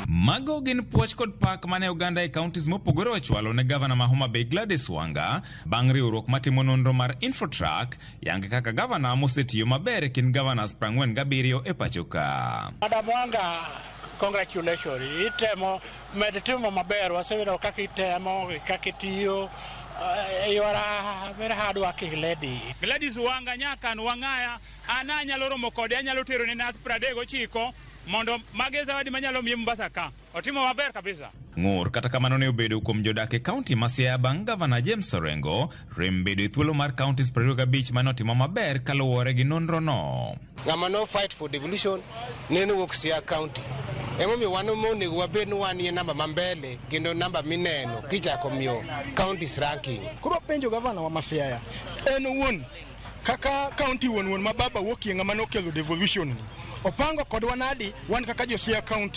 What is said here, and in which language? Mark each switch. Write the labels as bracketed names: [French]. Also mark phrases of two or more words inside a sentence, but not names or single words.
[Luo (Kenya and Tanzania)] Mago gin puoch kod pak mane Uganda e counties mopogore ochwalo ne gavana ma Homa Bay Gladys Wanga bang' riwruok matimo nonro mar Infotrack yange kaka gavana mosetiyo maber kin governors 47 e pachoka. [English] Madam Wanga, congratulations. [Luo (Kenya and Tanzania)] Itemo meditimo maber wasewiro kaka itemo kaka itiyo. [English] You are a very hard working lady. [Luo (Kenya and Tanzania)] Gladys Wanga nyakan wang'aya ananyalo romo kode anyalo tero ne nas 39 mondo mageza wadi manyalo miye Mombasa ka. Otimo maber kabisa. Ng'ur kata kamano ne obedo kuom jodak e kaunti ma Siaya bang' gavana James Orengo rem bedo e thuolo mar counties 25 manotimo maber kaluwore gi nonro no. Ng'ama no [English] fight for devolution [Luo (Kenya and Tanzania)] neno wuok Siaya county. Emomiyo wan onego wabed ni wan ye namba mambele kendo namba mineno kichako miyo [English] counties ranking. [Luo (Kenya and Tanzania)] Kuro penjo gavana wa Siaya en wuon kaka county wuon ma baba wuokie ng'ama nokelo devolution ni. Opango kod wanadi wan kaka jo Siaya county.